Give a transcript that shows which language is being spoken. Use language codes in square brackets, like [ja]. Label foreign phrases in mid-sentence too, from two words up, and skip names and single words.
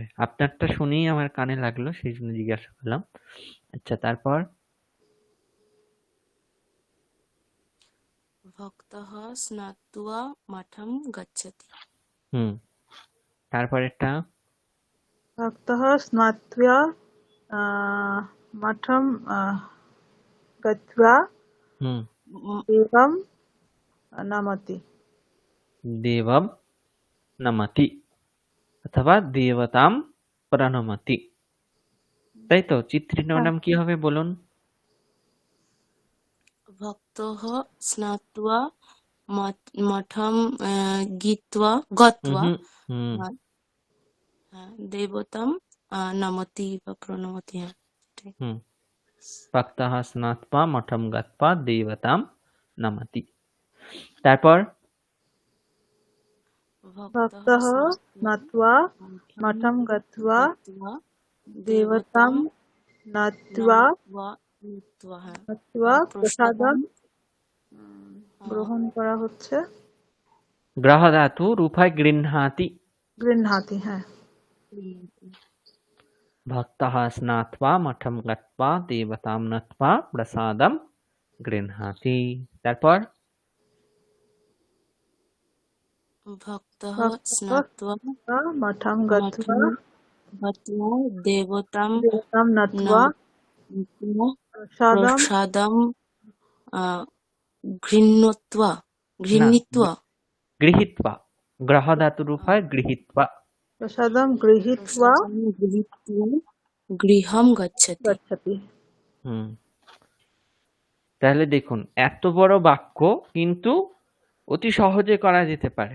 [bn] আপনারটা শুনেই আমার কানে লাগলো, সেই জন্য জিজ্ঞাসা করলাম। আচ্ছা, তারপর [sa] ভক্তः স্নাত্বা মঠম গচ্ছতি। [bn] হুম, তারপর একটা [sa] ভক্তः স্নাत्वा मठं गत्वा হুম, देवं नमति। দেবম নমতি অথবা দেবতাম প্রণমতি। [bn] তাই তো? চিত্রিত হ্যাঁ, ম্যাডাম কি হবে বলুন? [sa] ভক্তः স্নাত্বা মঠম গত্বা হুম, হুম, দেবতাম নমতি বা প্রণমতি। [bn] হ্যাঁ ঠিক। [sa] হুম, ভক্তः স্নাত্বা মঠম গত্বা দেবতাম নমতি। [bn] তারপর [sa] ভক্তः भक्तः स्नात्वा मठं गत्वा গত্বা देवतां नत्वा হ্যাঁ नत्वा প্রসাদম [bn] प्रसादं গ্রহণ করা হচ্ছে। গ্রহ ধাতু রূপায় গৃহ্ণাতি। [sa] গৃহ্ণাতি, হ্যাঁ। ভক্তः স্নাত্বা মঠম গত্বা দেবতাম নত্বা প্রসাদম গৃহ্ণাতি। [bn] তারপর [sa] ভক্তः ভক্তः স্নাত্বা মঠं গত্वा গত্বা দেবতাম দেবতাं নত্वा নত্বা প্রসাদं প্রসাদম গৃহীত্বা [bn] না, [sa] গৃহীত্বা [bn] গৃহীত্বা। গ্রহ ধাতু রূপায় গৃহীত্বা। [sa] প্রসাদं গৃহীত্वा গৃহম গচ্ছতি। গচ্ছতি। [bn] হুম, তাহলে দেখুন, এত বড় বাক্য কিন্তু অতি সহজে করা যেতে পারে।